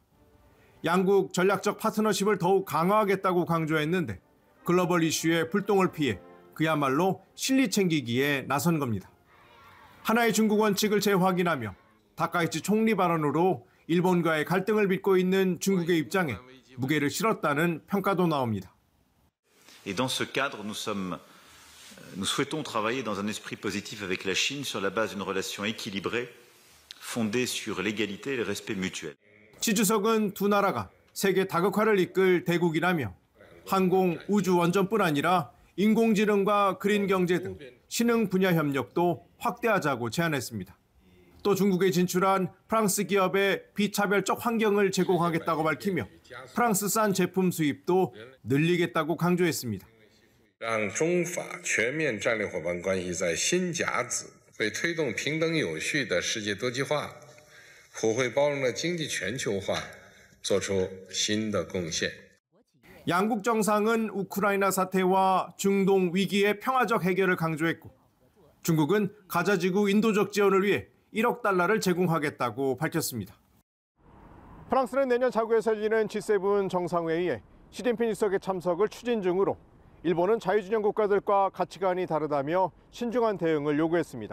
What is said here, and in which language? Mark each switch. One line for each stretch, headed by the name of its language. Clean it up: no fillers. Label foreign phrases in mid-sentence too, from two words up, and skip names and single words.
Korean: 양국 전략적 파트너십을 더욱 강화하겠다고 강조했는데 글로벌 이슈의 불똥을 피해 그야말로 실리 챙기기에 나선 겁니다. 하나의 중국 원칙을 재확인하며 다카이치 총리 발언으로 일본과의 갈등을 빚고 있는 중국의 입장에 무게를 실었다는 평가도 나옵니다.
French: Et dans ce cadre, nous souhaitons travailler dans un esprit positif avec la Chine sur la base d'une relation équilibrée, fondée sur l'égalité et le respect mutuel.
Korean: 시 주석은 두 나라가 세계 다극화를 이끌 대국이라며 항공, 우주 원전뿐 아니라 인공지능과 그린 경제 등 신흥 분야 협력도 확대하자고 제안했습니다. 또 중국에 진출한 프랑스 기업의 비차별적 환경을 제공하겠다고 밝히며 프랑스산 제품 수입도 늘리겠다고 강조했습니다.
Chinese: 让中法全面战略伙伴关系在新甲子为推动平等有序的世界多极化、普惠包容的经济全球化做出新的贡献。
Korean: 양국 정상은 우크라이나 사태와 중동 위기의 평화적 해결을 강조했고 중국은 가자지구 인도적 지원을 위해 1억 달러를 제공하겠다고 밝혔습니다. 프랑스는 내년 자구에서 열리는 G7 정상회의에 시진핑 주석의 참석을 추진 중으로 일본은 자유진영 국가들과 가치관이 다르다며 신중한 대응을 요구했습니다.